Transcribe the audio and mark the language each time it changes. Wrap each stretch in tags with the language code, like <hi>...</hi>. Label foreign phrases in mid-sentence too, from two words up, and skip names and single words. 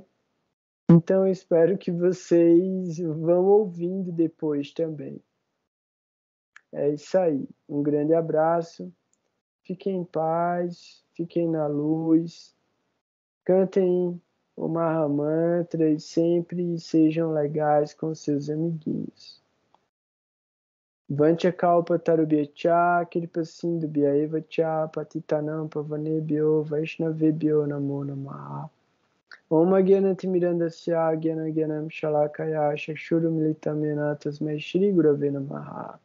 <pt>Então, eu espero que vocês vão ouvindo depois também. É isso aí. Um grande abraço. Fiquem em paz, fiquem na luz. Cantem o Mahamantra e sempre sejam legais com seus amiguinhos.</pt> <sa>Vanchakalpa tarubhyacha, kirpasindu cha, patitanam pavanebhyo, vaishnavebhyo namo namaha. Om Gyanatimirandasya Gyanagyanam Shalakaya Shakshuru Militamena Tasmai Shri Gurave Namaha.</sa>